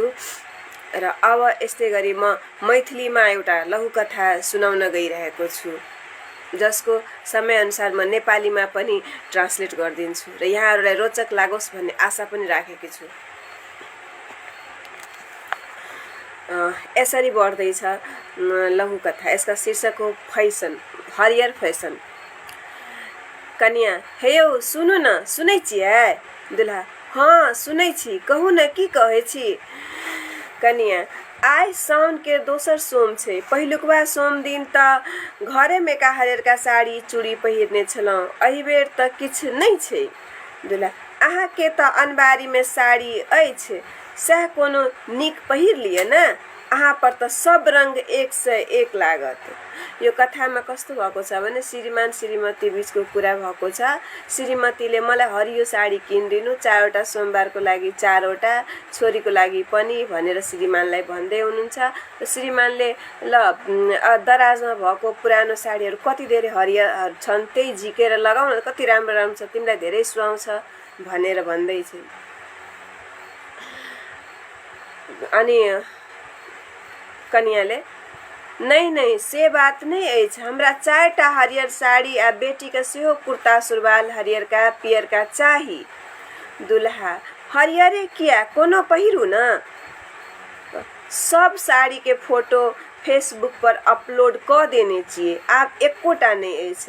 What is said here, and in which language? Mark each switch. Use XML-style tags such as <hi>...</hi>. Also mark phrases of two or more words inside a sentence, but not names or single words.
<ne>र अब यस्तै गरी म मैथिलीमा एउटा लघुकथा सुनाउन गइरहेको छु जसको समयअनुसार म नेपालीमा पनि ट्रान्सलेट गरिदिन्छु र यहाँहरूलाई रोचक लागोस् भन्ने आशा पनि राखेकी छु। यसरी बढ्दैछ लघुकथा। यसका शीर्षक हो फैसन,</ne> <mai>हरियर फैसन। कन्या, हेयौ सुनु न, सुनै छियै? दुल्हा, हाँ सुनै छी, कहू न की कहै छी? कन्या, आइ साउन के दोसर सोम छै। पहिलुकवा सोम दिन त घरे मेका हरियरका साड़ी चूड़ी पहिरने छलौं, एहि बेर त किछु नहि छै। दुल्हा, अहाँके त अनबारीमे साड़ी अछि, सएह कोनो नीक पहिर लिअ न, अहाँ पर त सब रंग 101 लागत।</mai> <ne>यो कथामा कस्तो भएको छ भने श्रीमान श्रीमती बीचको कुरा भएको छ। श्रीमतीले मलाई हरियो साडी किनिदिनु, 4वटा सोमबारको लागि 4वटा, छोरीको लागि पनि भनेर श्रीमानलाई भन्दै हुनुहुन्छ। र श्रीमानले ल दराजमा भएको पुरानो साडीहरू कति धेरै हरियर छन्, त्यही झिकेर लगाउन, कति राम्रो राम्रो छ, तिमीलाई धेरै सुहाउँछ भनेर भन्दैछ। अनि कन्याले,</ne> <mai>नहीं नहीं से बात नहीं अछि, हमरा 4टा हरियर साड़ी आ बेटी के सेहो कुर्ता सुरवाल हरियर का पियर का चाही। दुल्हा, हरियरे किया, कोनो पहिरू न। सब साड़ी के फोटो फेसबुक पर अपलोड क देने छियै, आब एकोटा नहीं अछि।</mai>